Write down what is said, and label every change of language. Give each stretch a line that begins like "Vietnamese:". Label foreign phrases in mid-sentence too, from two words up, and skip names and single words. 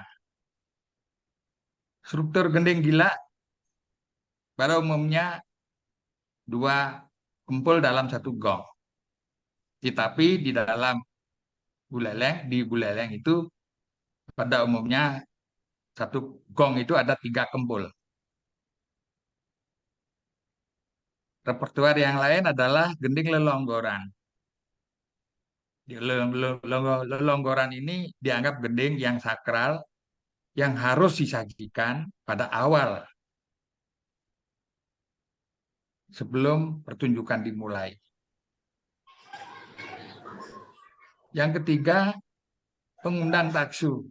Indonesian: Struktur gending gila pada umumnya 2 kempul dalam 1 gong. Tetapi di dalam buleleng itu pada umumnya 1 gong itu ada 3 kempul. Repertuar yang lain adalah gending lelonggoran. Lelonggoran ini dianggap gending yang sakral yang harus disajikan pada awal sebelum pertunjukan dimulai. Yang ketiga, pengundang taksu.